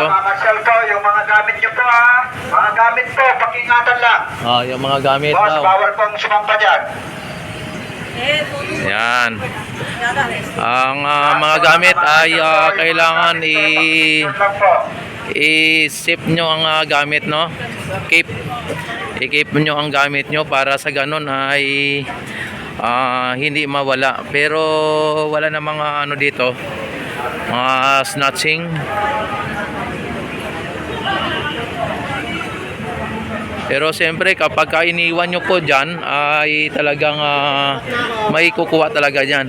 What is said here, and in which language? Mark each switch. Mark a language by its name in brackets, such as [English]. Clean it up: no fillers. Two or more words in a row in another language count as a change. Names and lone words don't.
[Filipino] Namamasyal po, yung mga gamit nyo po ha. Mga gamit po, pakingatan lang. Yung mga gamit Boss, daw. bawal pong sumampa dyan. Yan. Ang mga gamit ay kailangan Yun lang po. i-sip nyo ang gamit, no? I-keep nyo ang gamit nyo para sa ganun ay hindi mawala. Pero wala na mga ano dito, mga snatching. Pero siyempre kapag iniwan nyo po dyan ay talagang may kukuha talaga dyan.